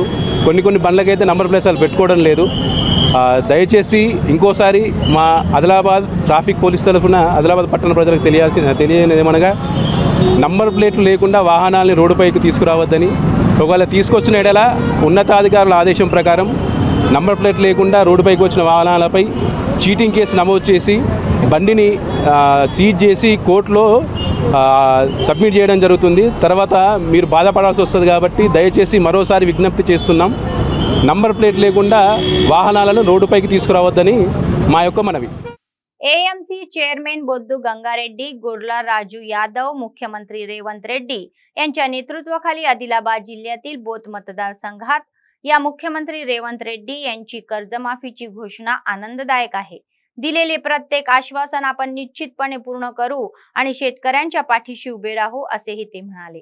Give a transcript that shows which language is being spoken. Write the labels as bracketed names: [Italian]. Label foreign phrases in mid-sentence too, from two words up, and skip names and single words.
[Telugu] కొన్ని బండ్లకైతే [English] number plates [Telugu] అసలు పెట్టుకోవడం లేదు। దయచేసి ఇంకోసారి మా ఆదిలాబాద్ [English] traffic police [Telugu] తరఫున ఆదిలాబాద్ పట్టణ ప్రజలకు తెలియనిది ఏమనగా [English] number plates [Telugu] లేకుండా వాహనాలని రోడ్డుపైకి తీసుకురావద్దని, ఒకవేళ తీసుకొచ్చిన ఎడల ఉన్నతాధికారుల ఆదేశం ప్రకారం [English] number plate [Telugu] లేకుండా రోడ్డుపైకి వచ్చిన వాహనాలపై [English] cheating case [Telugu] నమోదు చేసి బండిని సీజ్ చేసి కోర్టులో సబ్మిట్ చేయడం జరుగుతుంది। తర్వాత మీరు బాధపడాల్సి వస్తుంది కాబట్టి దయచేసి మరోసారి విజ్ఞప్తి చేస్తున్నాం, [English] number plate [Telugu] లేకుండా వాహనాలను రోడ్డుపైకి తీసుకురావద్దని మా యొక్క మనవి. [English] AMC chairman [Marathi] बोद्दू गंगारेड्डी, गुरला राजू यादव, मुख्यमंत्री रेवंत रेड्डी यांच्या नेतृत्वाखाली आदिलाबाद जिल्ह्यातील बोथ मतदारसंघात या मुख्यमंत्री रेवंत रेड्डी यांची कर्जमाफीची घोषणा आनंददायक आहे. दिलेले प्रत्येक आश्वासन आपण निश्चितपणे पूर्ण करू आणि शेतकऱ्यांच्या पाठीशी उभे राहू असेही ते म्हणाले.